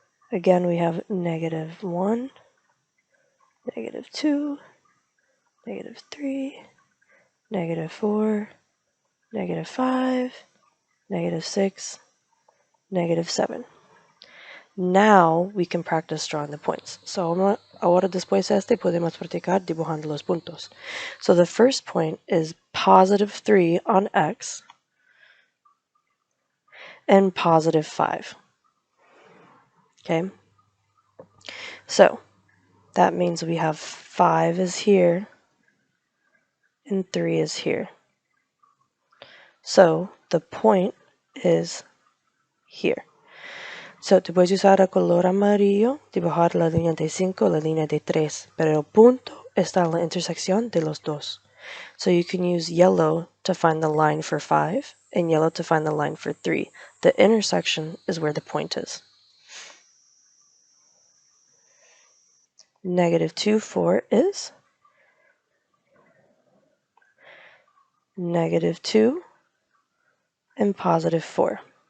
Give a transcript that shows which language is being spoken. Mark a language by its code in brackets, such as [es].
[en] Again, we have negative 1, negative 2, negative 3, negative 4, negative 5, negative 6, negative 7. Now we can practice drawing the points. [es] So ahora después de este podemos practicar dibujando los puntos. [en] So the first point is positive 3 on x and positive 5. Okay? So that means we have 5 is here and 3 is here. So the point is here. [es] So tú puedes usar el color amarillo, dibujar la línea de 5, la línea de 3, pero el punto está en la intersección de los dos. [en] So you can use yellow to find the line for 5 and yellow to find the line for 3. The intersection is where the point is. Negative 2, 4 is negative 2 and positive 4.